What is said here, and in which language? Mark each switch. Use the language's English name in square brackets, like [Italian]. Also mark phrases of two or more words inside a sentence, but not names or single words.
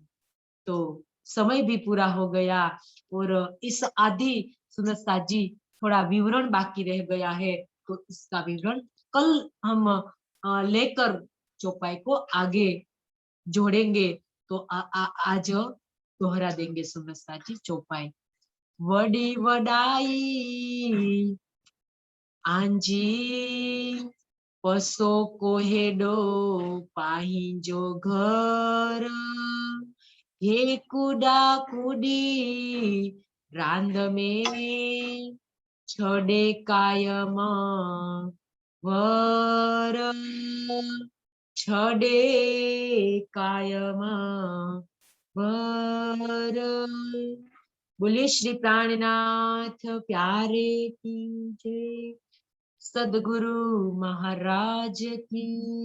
[Hindi] तो समय भी पूरा हो गया, और इस आदि सुनता जी थोड़ा विवरण बाकी रह गया है, तो इसका विवरण कल हम लेकर चौपाई को आगे जोड़ेंगे। तो आज दोहरा देंगे सुनता जी चौपाई। [Sindhi] वडी वडाई आंजी पसो कोहेडो पाहिंजो घर, हे कुडा कुडी रांद में छड़े कायम वर, छड़े कायम वर। [Hindi] बोले श्री प्राणनाथ प्यारे की जय, सदगुरु महाराज की जय।